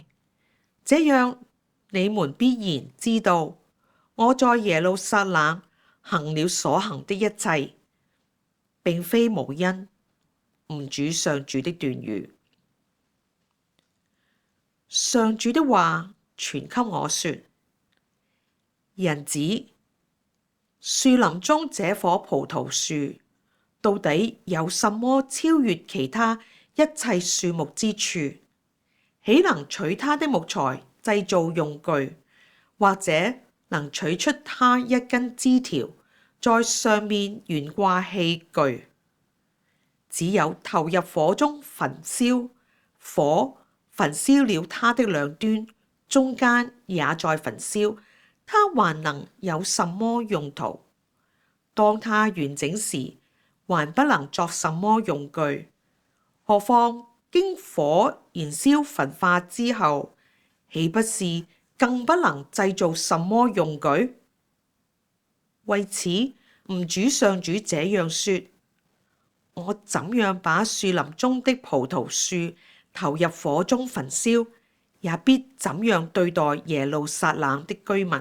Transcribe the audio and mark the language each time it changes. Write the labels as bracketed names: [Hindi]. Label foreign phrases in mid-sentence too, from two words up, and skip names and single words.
[Chinese] 這樣，你們必然知道我在耶路撒冷行了所行的一切，並非無因。吾主上主的斷語。上主的話傳給我說：人子，樹林中這棵葡萄樹到底有什麼超越其他一切樹木之處？豈能取它的木材製造用具，或者能取出它一根枝條，在上面懸掛器具？只有投入火中焚燒，火焚燒了它的兩端，中間也在焚燒，它還能有什麼用途？當它完整時，還不能作什麼用具，何況經火燃燒焚化之後，豈不是更不能製造什麼用具？為此，吾主上主這樣說：我怎樣把樹林中的葡萄樹投入火中焚燒，也必怎樣對待耶路撒冷的居民。